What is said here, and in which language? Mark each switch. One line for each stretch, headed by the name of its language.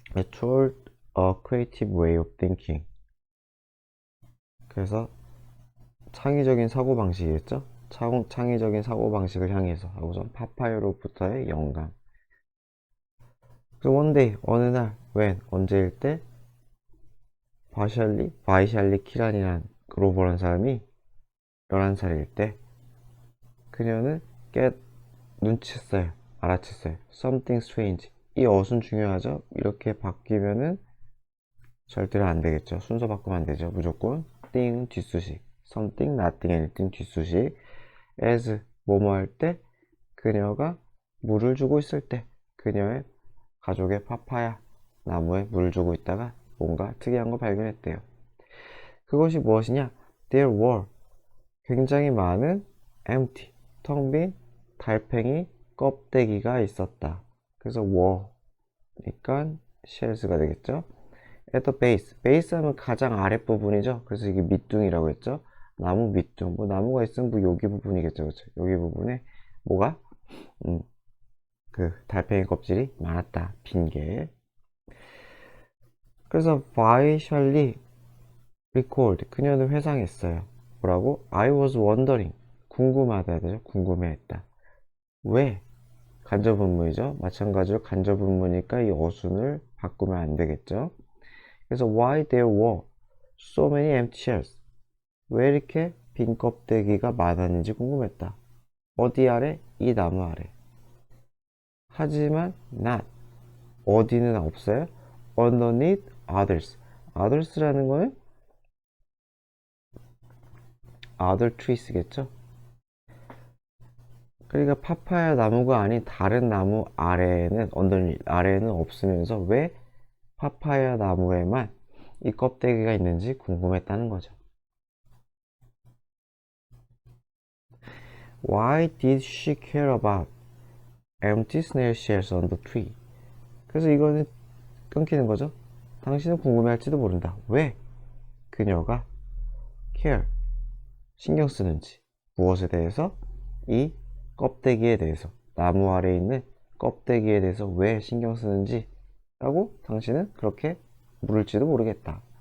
English: Toward a creative way of thinking.
Korean: 그래서 창의적인 사고방식이겠죠? 창의적인 사고방식을 향해서 하고선 파파이로부터의 영감. 그
English: one day,
Korean: 어느 날, when, 언제일 때 바이샬리 키란이란 글로벌한 사람이 11살일 때 그녀는 눈치챘어요. 알아챘어요.
English: Something strange.
Korean: 이 어순 중요하죠? 이렇게 바뀌면은 절대로 안 되겠죠. 순서 바꾸면 안 되죠. 무조건 thing 뒷수식.
English: something, nothing, anything 뒷수식.
Korean: as 뭐뭐 할 때 그녀가 물을 주고 있을 때 그녀의 가족의 파파야 나무에 물을 주고 있다가 뭔가 특이한 거 발견했대요. 그것이 무엇이냐?
English: There were
Korean: 굉장히 많은 empty 텅 빈 달팽이 껍데기가 있었다. 그래서 were니까 shells가 되겠죠.
English: at the base.
Korean: 베이스 하면 가장 아랫부분이죠. 그래서 이게 밑둥이라고 했죠. 나무 밑둥. 뭐 나무가 있으면 뭐 여기 부분이겠죠. 그렇죠? 여기 부분에 뭐가 그 달팽이 껍질이 많았다. 빈 게. 그래서 바이셜리 recalled. 그녀는 회상했어요. 뭐라고?
English: I was wondering.
Korean: 궁금하다 해야 되죠. 궁금해했다. 왜? 간접분문이죠. 마찬가지로 간접분문이니까 이 어순을 바꾸면 안 되겠죠.
English: 그래서 why there were so many empty shells.
Korean: 왜 이렇게 빈 껍데기가 많았는지 궁금했다. 어디 아래? 이 나무 아래. 하지만 not. 어디는 없어요?
English: underneath others.
Korean: others라는 거는 other trees겠죠? 그러니까 파파야 나무가 아닌 다른 나무 아래에는 underneath 아래에는 없으면서 왜 파파야 나무에만 이 껍데기가 있는지 궁금했다는 거죠.
English: Why did she care about empty snail shells on the tree?
Korean: 그래서 이거는 끊기는 거죠. 당신은 궁금해할지도 모른다. 왜 그녀가 care 신경 쓰는지 무엇에 대해서 이 껍데기에 대해서 나무 아래에 있는 껍데기에 대해서 왜 신경 쓰는지 라고 당신은 그렇게 물을지도 모르겠다.